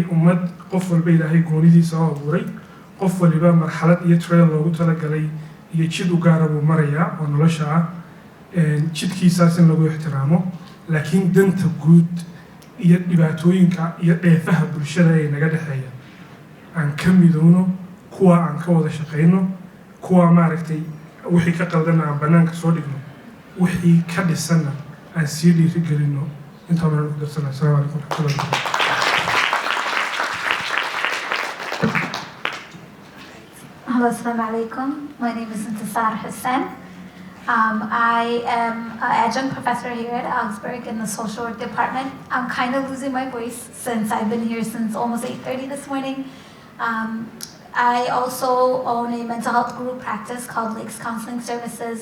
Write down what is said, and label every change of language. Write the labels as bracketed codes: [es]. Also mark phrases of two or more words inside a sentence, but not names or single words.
[so] ummad qof walba ilaahay goonidiisa oo abuuray qof waliba marxalad iyo trail loogu talagalay iyo jid u gaara buu marayaa oo nolosha ah jidkiisaas in lagu ixtiraamo laakiin danta guud iyo dhibaatooyinka iyo dheefaha bulshada ee naga dhexeeya aan ka midowno kuwa aan ka wada shaqeyno kuwa maaragtay wixii ka qaldanna aan bannaanka soo dhigno wixii ka dhisanna aan sii dhiiri gelino intaa baan ku darsanaa [ar] السلام عليكم ورحمة الله [en] Hello, [ar] السلام عليكم. [en] My name is Intisar Hassan. I am an adjunct professor here at Augsburg in the social work department. I'm kind of losing my voice since I've been here since almost 8:30 this morning. I also own a mental health group practice called Lakes Counseling Services.